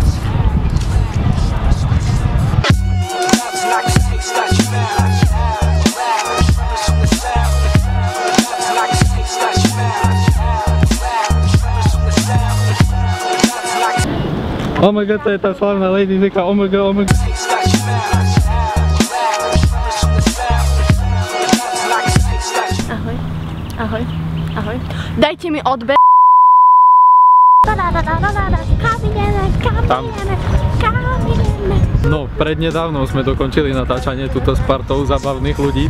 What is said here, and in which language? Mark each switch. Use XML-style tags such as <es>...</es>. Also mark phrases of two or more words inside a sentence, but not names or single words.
<en>Oh my god,</en> <sk>to je tá slavná Lady Zika,</sk> <en>oh my god, oh my god.</en> <sk>Ahoj, ahoj, ahoj. Dajte mi odber. No, prednedávno sme dokončili natáčanie tuto s partou zabavných ľudí.</sk>